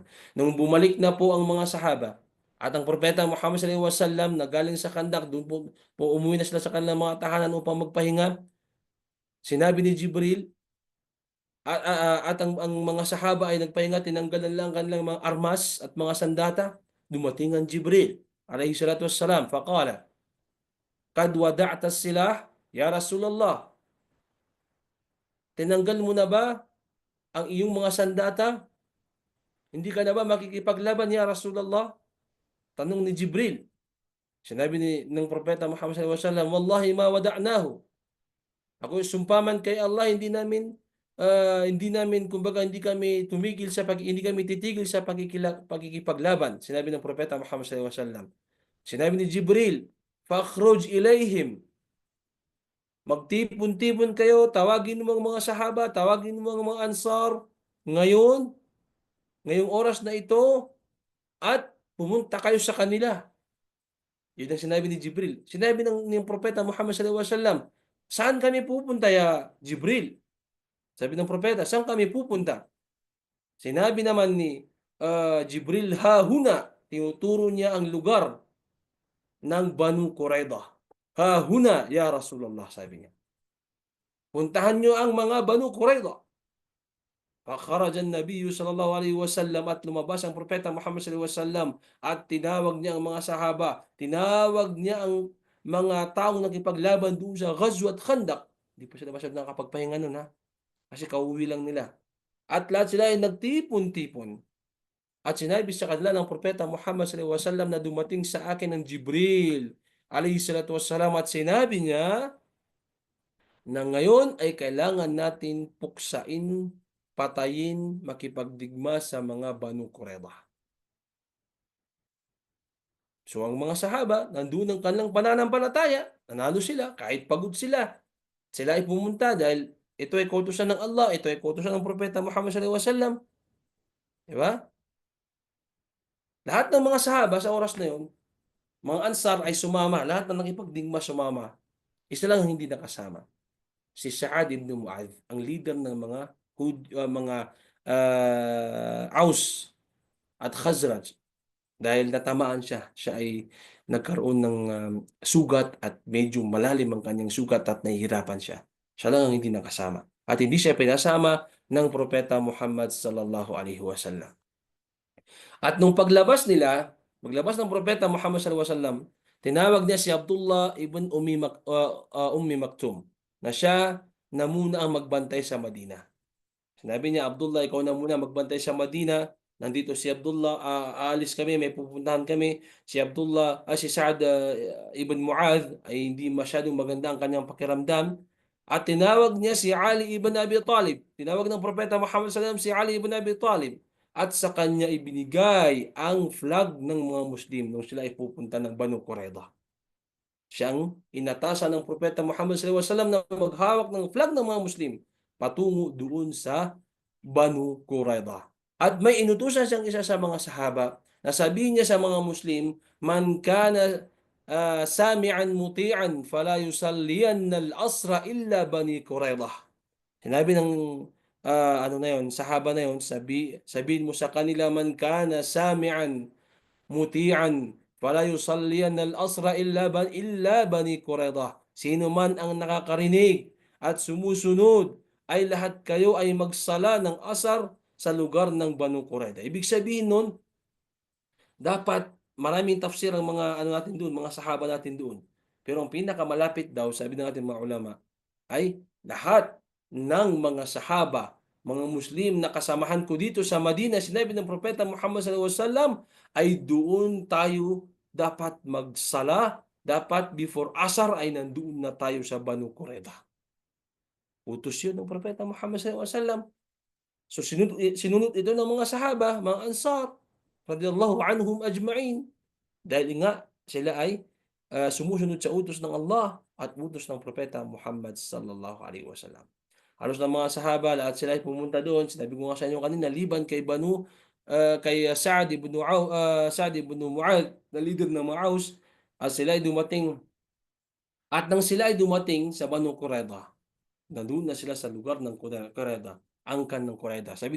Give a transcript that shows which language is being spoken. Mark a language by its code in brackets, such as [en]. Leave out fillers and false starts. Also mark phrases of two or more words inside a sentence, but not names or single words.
[tl] Nung bumalik na po ang mga sahaba at ang propeta Muhammad [ar] صلى الله عليه وسلم [tl] na galing sa Kandak, doon po umuwi na sila sa kanilang mga tahanan upang magpahinga. Sinabi ni Jibril at ang mga sahaba ay nagpahinga, tinanggalan lang kanilang mga armas at mga sandata. Dumating ang Jibril [ar] عليه الصلاة والسلام, فقال قد وضعت السلاح يا رسول الله." [tl] Tinanggal mo na ba ang iyong mga sandata? Hindi ka na ba makikipaglaban, [ar] يا رسول الله? [tl] Tanong ni Jibril. Sinabi ng Propeta Muhammad [ar] صلى الله عليه وسلم, "والله ما وضعناه." [tl] Ako sumpaman kay Allah, hindi namin hindi namin, kumbaga, hindi kami titigil sa pagkikipaglaban. Sinabi ng propeta Muhammad [ar] صلى الله عليه وسلم. [tl] Sinabi ni Jibril, [ar] "فاخرج إليهم." [tl] Magtipon-tipon kayo, tawagin mo ang mga sahaba, tawagin mo ang mga ansar ngayon, ngayong oras na ito, at pumunta kayo sa kanila. Yun ang sinabi ni Jibril. Sinabi ng propeta Muhammad [ar] صلى الله عليه وسلم, [tl] "Saan kami pupunta, [ar] يا جبريل?" [tl] Sabi ng propeta, "Saan kami pupunta?" Sinabi naman ni Jibril, [ar] "ها هنا." [tl] Tinuturo niya ang lugar ng Banu Quraydah. [ar] "ها هنا يا رسول الله," [tl] sabi niya. Puntahan niyo ang mga Banu Quraydah. [ar] فخرج النبي صلى الله عليه وسلم, [tl] at lumabas ang propeta Muhammad [ar] صلى الله عليه وسلم [tl] at tinawag niya ang mga sahaba, tinawag niya ang mga taong nakipaglaban doon sa Ghazwat Khandaq. Hindi pa sila masyadong nakakapagpahinga nun, ha, kasi kauwi lang nila. At lahat sila ay nagtipon-tipon. At sinabi sa kanila ng propeta Muhammad [ar] صلى الله عليه وسلم [tl] na dumating sa akin ng Jibril [ar] عليه الصلاة والسلام, [tl] at sinabi niya na ngayon ay kailangan natin puksain, patayin, makipagdigma sa mga Banu Quraydah. So ang mga sahaba, nandun ang kanilang pananampalataya, nanalo sila, kahit pagod sila. Sila ay pumunta dahil ito ay kautusan ng Allah, ito ay kautusan ng propeta Muhammad [ar] صلى الله عليه وسلم. [tl] Di ba? Lahat ng mga sahaba sa oras na yun, mga ansar ay sumama, lahat na nakipagdigma sumama. Isa lang ang hindi nakasama, si Sa'ad ibn Mu'adh, ang leader ng mga Aus at Khazraj, dahil natamaan siya. Siya ay nagkaroon ng sugat, at medyo malalim ang kanyang sugat at nahihirapan siya. Siya lang ang hindi nakasama. At hindi siya pinasama ng propeta Muhammad [ar] صلى الله عليه وسلم. [tl] At nung maglabas ng propeta Muhammad [ar] صلى الله عليه وسلم, [tl] tinawag niya si Abdullah ibn Ummi Maktum, na siya na muna ang magbantay sa Madina. Sinabi niya, "Abdullah, ikaw na muna magbantay sa Madina. Nandito si Abdullah, aalis kami, may pupuntahan kami." Si Sa'ad ibn Mu'adh ay hindi masyadong maganda ang kanyang pakiramdam. At tinawag niya si Ali ibn Abi Talib. Tinawag ng propeta Muhammad [ar] صلى الله عليه وسلم [tl] si Ali ibn Abi Talib. At sa kanya ibinigay ang flag ng mga Muslim nung sila ay pupunta ng Banu Quraydah. Siyang inatasan ng propeta Muhammad [ar] صلى الله عليه وسلم [tl] na maghawak ng flag ng mga Muslim patungo doon sa Banu Quraydah. At may inutusan siyang isa sa mga sahaba na sabihin niya sa mga Muslim, [ar] "من كان سامعا مطيعا فلا يصلين العصر إلا بني قريظة." [tl] Sinabi ng ano na yon, sahaba na yon, sabihin mo sa kanila, [ar] "من كان سامعا مطيعا فلا يصلين العصر إلا بني قريظة." [tl] Sino man ang nakakarinig at sumusunod, ay lahat kayo ay magsala ng asar sa lugar ng Banu Quraydah. Ibig sabihin nun, dapat maraming tafsir ang mga ano natin doon, mga sahaba natin doon. Pero ang pinakamalapit daw, sabi ng ating mga ulama, ay lahat ng mga sahaba, mga Muslim na kasamahan ko dito sa Madina, sinabi ng propeta Muhammad [ar] صلى الله عليه وسلم, [tl] ay doon tayo dapat magsala, dapat before asar ay nandoon na tayo sa Banu Quraydah. Utos yun ng propeta Muhammad [ar] صلى الله عليه وسلم. [tl] So sinunod ito ng mga sahaba, mga ansar, [ar] رضي الله عنهم أجمعين. [tl] Dahil nga sila ay sumusunod sa utos ng Allah at utos ng propeta Muhammad [ar] صلى الله عليه وسلم. [tl] Halos ng mga sahaba, lahat sila ay pumunta doon. Sinabi ko nga sa inyo kanina, liban kay Sa'd ibn Mu'adh, na leader ng mga Aus, at sila ay dumating. At nang sila ay dumating sa Banu Quraydah, nandun na sila sa lugar ng Quraydah, angkan ng Quraydah.